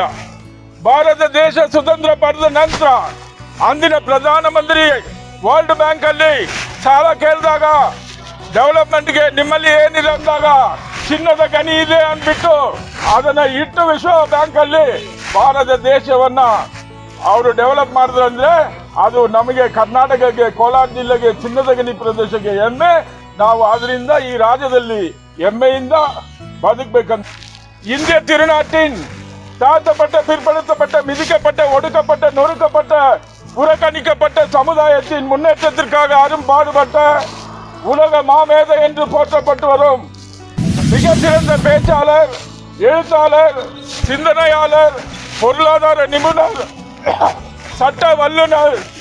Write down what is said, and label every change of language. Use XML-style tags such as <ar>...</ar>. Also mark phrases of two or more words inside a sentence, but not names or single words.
<kn>ಭಾರತ ದೇಶ ಸ್ವತಂತ್ರ ಪಡೆದ ನಂತರ ಅಂದಿನ ಪ್ರಧಾನಮಂತ್ರಿ ವರ್ಲ್ಡ್ ಬ್ಯಾಂಕ್ ಅಲ್ಲಿ ಸಾಲ ಕೇಳಿದಾಗ ಡೆವಲಪ್ಮೆಂಟ್ಗೆ ನಿಮ್ಮಲ್ಲಿ ಏನಿದೆ ಅಂದಾಗ ಚಿನ್ನದ ಗಣಿ ಇದೆ ಅಂದ್ಬಿಟ್ಟು ಅದನ್ನ ಇಟ್ಟು ವಿಶ್ವ ಬ್ಯಾಂಕ್ ಅಲ್ಲಿ ಭಾರತ ದೇಶವನ್ನ ಅವರು ಡೆವಲಪ್ ಮಾಡಿದ್ರು. ಅಂದ್ರೆ ಅದು ನಮಗೆ ಕರ್ನಾಟಕಕ್ಕೆ, ಕೋಲಾರ ಜಿಲ್ಲೆಗೆ, ಚಿನ್ನದ ಗಣಿ ಪ್ರದೇಶಕ್ಕೆ ಹೆಮ್ಮೆ. ನಾವು ಅದರಿಂದ ಈ ರಾಜ್ಯದಲ್ಲಿ ಹೆಮ್ಮೆಯಿಂದ ಬದುಕಬೇಕಂತ.</kn> <ta>இந்திய திருநாட்டின் தாழ்த்தப்பட்ட, பிற்படுத்தப்பட்ட, மிதிக்கப்பட்ட, ஒடுக்கப்பட்ட, நொறுக்கப்பட்ட, புறக்கணிக்கப்பட்ட சமுதாயத்தின் முன்னேற்றத்திற்காக அரும்பாடுபட்ட உலக மாமேதை என்று போற்றப்பட்டு வரும் மிக சிறந்த பேச்சாளர், எழுத்தாளர், சிந்தனையாளர், பொருளாதார நிபுணர், சட்ட வல்லுநர்,</ta>